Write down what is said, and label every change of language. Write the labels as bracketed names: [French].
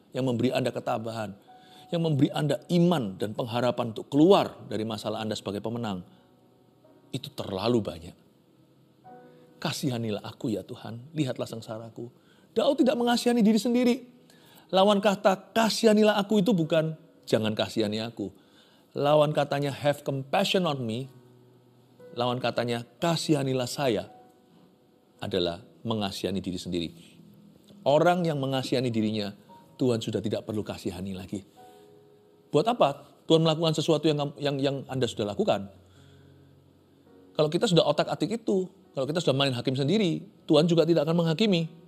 [Indonesian] Yang memberi Anda ketabahan. Yang memberi Anda iman dan pengharapan untuk keluar dari masalah Anda sebagai pemenang. Itu terlalu banyak. Kasihanilah aku ya Tuhan, lihatlah sengsaraku. Daud tidak mengasihani diri sendiri. Lawan kata kasihanilah aku itu bukan jangan kasihani aku. Lawan katanya [English] have compassion on me. [Indonesian] Lawan katanya kasihanilah saya adalah mengasihani diri sendiri. Orang yang mengasihani dirinya, Tuhan sudah tidak perlu kasihani lagi. Buat apa? Tuhan melakukan sesuatu yang Anda sudah lakukan. Kalau kita sudah otak-atik itu, kalau kita sudah main hakim sendiri, Tuhan juga tidak akan menghakimi.